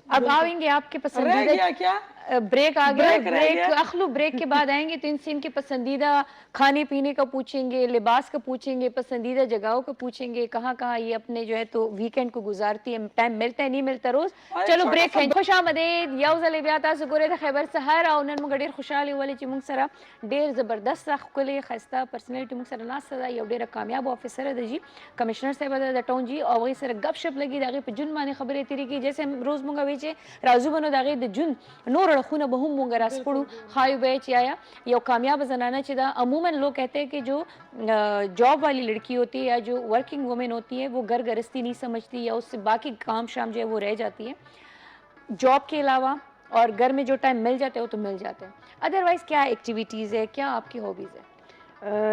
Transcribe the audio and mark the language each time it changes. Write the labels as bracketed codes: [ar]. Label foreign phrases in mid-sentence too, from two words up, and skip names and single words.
[ur] اب آئیں گے آپ کے پسندیدہ کیا بریک آ گیا, اخلو بریک کے بعد آئیں گے تو ان سے ان کے پسندیدہ کھانے پینے کا پوچھیں گے, لباس کا پوچھیں گے, پسندیدہ جگہوں کا پوچھیں گے, کہاں کہاں یہ اپنے جو ہے تو ویکینڈ کو گزارتی ہے, ٹائم ملتا ہے نہیں ملتا روز. چلو بریک ہے. خوش آمدید, [ps] یو زلی بیا تاسو ګورئ د خیبر سهار, او نن موږ ډېر خوشحاله ولې چې موږ سره ډېر زبردست ښکلې ښایسته پرسنالټي موږ سره ناسته ده, یو ډېره کامیاب افیسره ده جی, کمشنر صاحب ده د ټاون جی, او هغې سره گپ شپ لګي, د هغې په جون باندې خبرې تېرېږي. [ur] جیسے [ps] روز موږ وایي چې راځو به نو د هغې د جون نور اړخونه به هم موږ راسپړو, ښایو به چې آیا یو کامیاب زنانه چې ده, [ur] عموماً لوگ کہتے ہیں کہ جو جاب والی لڑکی ہوتی ہے یا جو [en] working woman [ur] ہوتی ہے وہ گھر گرہستی نہیں سمجھتی, یا اس سے باقی کام شام جو ہے وہ رہ جاتی ہے جاب کے علاوہ, اور گھر میں جو ٹائم مل جاتے ہیں وہ تو مل جاتے ہیں. ادروائز کیا ایکٹیویٹیز ہے, کیا آپ کی ہابیز ہے؟